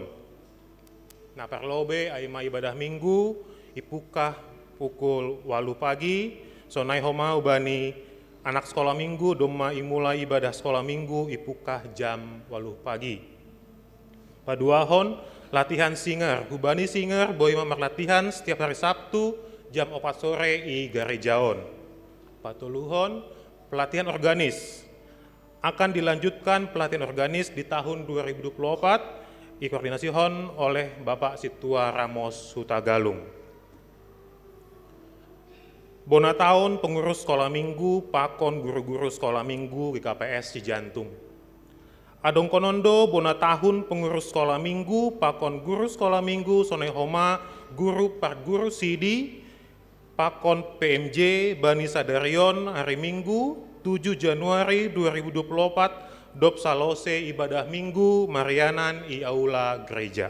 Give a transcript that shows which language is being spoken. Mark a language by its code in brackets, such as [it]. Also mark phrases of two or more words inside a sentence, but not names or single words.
[bts] Na perlobe aima ibadah minggu ipukah pukul 8 pagi sonai homa ubani anak sekolah minggu doma imulai ibadah sekolah minggu ipukah jam 8 pagi. Paduahon latihan singer, hubani singer boy mamar [id] latihan setiap hari Sabtu jam 4 sore [bts] i garejaon. Patuluhon pelatihan organis. [id] Akan dilanjutkan pelatihan organis di tahun 2024 dikoordinasihon oleh Bapak Situa Ramos Hutagalung. [bts] Bona tahun pengurus sekolah minggu, pakon guru-guru sekolah minggu GKPS Cijantung. Adong konondo bona tahun pengurus sekolah minggu, pakon guru sekolah minggu, sonai homa, guru par guru sidi, pakon PMJ Bani Sadarion hari Minggu 7 Januari 2024 dop salose ibadah minggu Marianan i aula gereja.